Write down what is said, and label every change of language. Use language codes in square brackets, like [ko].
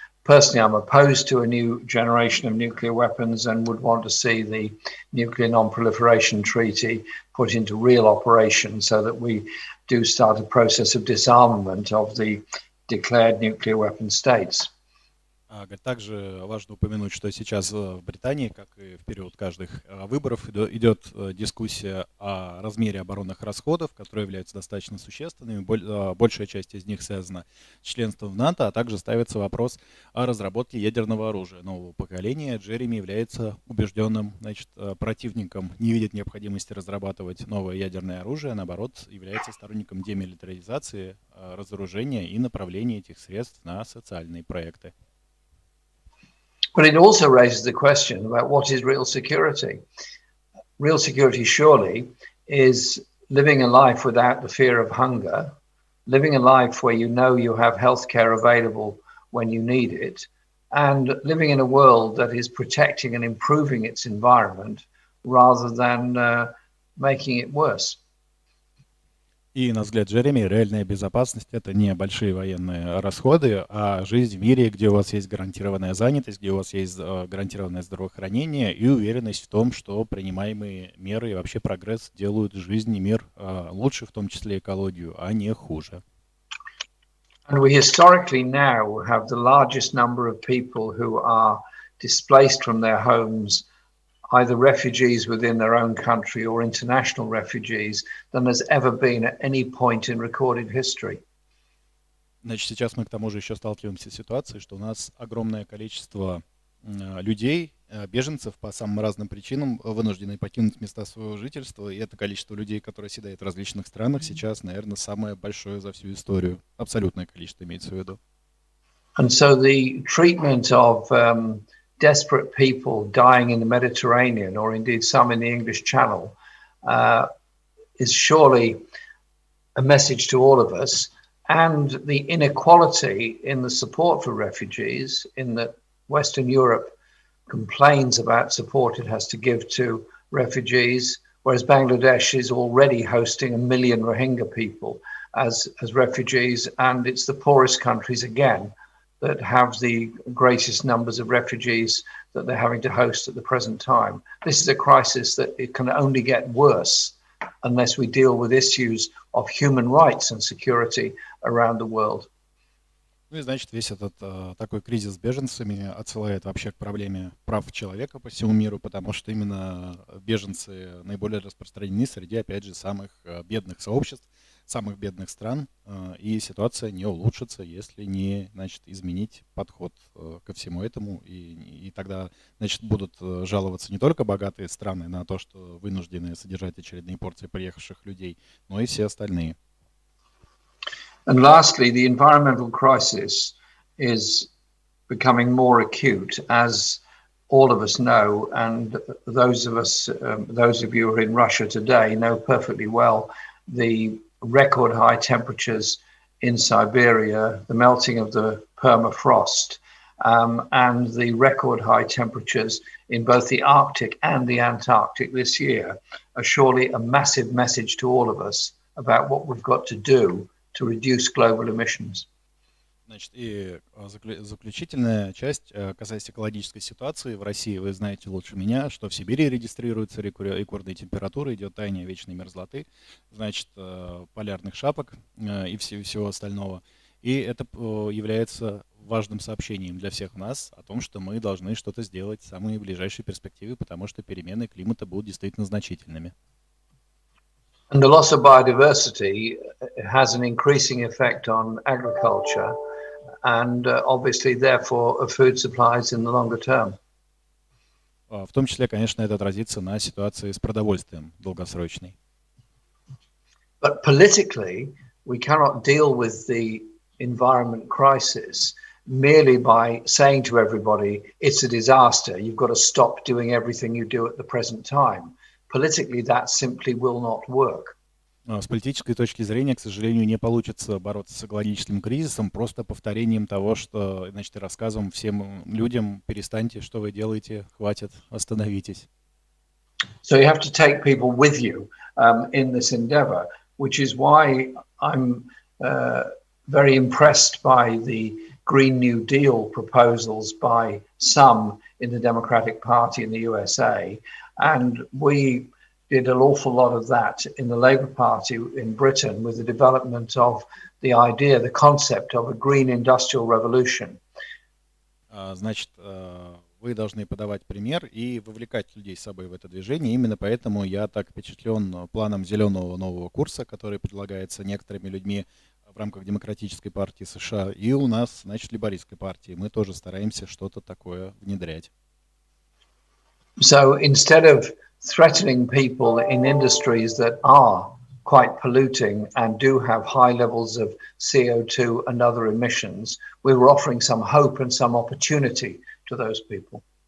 [en] Personally, I'm opposed to a new generation of nuclear weapons and would want to see the Nuclear Non-Proliferation Treaty put into real operation so that we do start a process of disarmament of the declared nuclear weapon states. [ru] Также важно упомянуть, что сейчас в Британии, как и в период каждых выборов, идет дискуссия о размере оборонных расходов, которые являются достаточно существенными. Большая часть из них связана с членством в НАТО, а также ставится вопрос о разработке ядерного оружия нового поколения. Джереми является убежденным, значит, противником, не видит необходимости разрабатывать новое ядерное оружие, а наоборот является сторонником демилитаризации, разоружения и направления этих средств на социальные проекты. [en] But it also raises the question about what is real security. Real security surely is living a life without the fear of hunger, living a life where you know you have healthcare available when you need it, and living in a world that is protecting and improving its environment rather than making it worse. [ru] И, на взгляд Джереми, реальная безопасность — это не большие военные расходы, а жизнь в мире, где у вас есть гарантированная занятость, где у вас есть гарантированное здравоохранение и уверенность в том, что принимаемые меры и вообще прогресс делают жизнь и мир лучше, в том числе экологию, а не хуже. [en] And we historically now have the largest number of people who are displaced from their homes, either refugees within their own country or international refugees, than has ever been at any point in recorded history. [ru] Значит, сейчас мы к тому же еще сталкиваемся с ситуацией, что у нас огромное количество людей, беженцев по самым разным причинам, вынуждены покинуть места своего жительства, и это количество людей, которые оседают в различных странах, сейчас, наверное, самое большое за всю историю. Абсолютное количество имеется в виду. [en] And so the treatment of desperate people dying in the Mediterranean, or indeed some in the English Channel, is surely a message to all of us. And the inequality in the support for refugees, in that Western Europe complains about support it has to give to refugees, whereas Bangladesh is already hosting 1 million Rohingya people as refugees, and it's the poorest countries again that have the greatest numbers of refugees that they're having to host at the present time. This is a crisis that it can only get worse unless we deal with issues of human rights and security around the world. [ru] Ну и значит, весь этот такой кризис с беженцами отсылает вообще к проблеме прав человека по всему миру, потому что именно беженцы наиболее распространены среди, опять же, самых бедных сообществ, самых бедных стран, и ситуация не улучшится, если не, значит, изменить подход ко всему этому, и тогда, значит, будут жаловаться не только богатые страны на то, что вынуждены содержать очередные порции приехавших людей, но и все остальные. [en] And lastly, the environmental crisis is becoming more acute, as all of us know, and those of you who are in Russia today know perfectly well the record high temperatures in Siberia, the melting of the permafrost, and the record high temperatures in both the Arctic and the Antarctic this year are surely a massive message to all of us about what we've got to do to reduce global emissions. [ru] Значит, и заключительная часть касается экологической ситуации в России. Вы знаете лучше меня, что в Сибири регистрируются рекордные температуры, идет таяние вечной мерзлоты, значит, полярных шапок и всего остального. И это является важным сообщением для всех нас о том, что мы должны что-то сделать в самые ближайшие перспективы, потому что перемены климата будут действительно значительными. [en] And the loss of biodiversity has an increasing effect on agriculture and obviously, therefore, of food supplies in the longer term. [ru] В том числе, конечно, это отразится на ситуации с продовольствием долгосрочной. [en] But politically, we cannot deal with the environment crisis merely by saying to everybody, it's a disaster, you've got to stop doing everything you do at the present time. Politically, that simply will not work. [ru] С политической точки зрения, к сожалению, не получится бороться с экологическим кризисом просто повторением того, что, значит, и рассказом всем людям: перестаньте, что вы делаете, хватит, остановитесь. [en] So you have to take people with you in this endeavor, which is why I'm very impressed by the Green New Deal proposals by some in the Democratic Party in the USA. And we did an awful lot of that in the Labour Party in Britain with the development of the idea, the concept of a green industrial revolution. [ru] Значит, вы должны подавать пример и вовлекать людей с собой в это движение. Именно поэтому я так впечатлен планом зеленого нового курса, который предлагается некоторыми людьми в рамках Демократической партии США. И у нас, значит, Лейбористской партии. Мы тоже стараемся что-то такое внедрять. [en] So instead of threatening people in industries that are quite polluting and do have high levels of CO2 and other emissions, we were offering some hope and some opportunity to those people.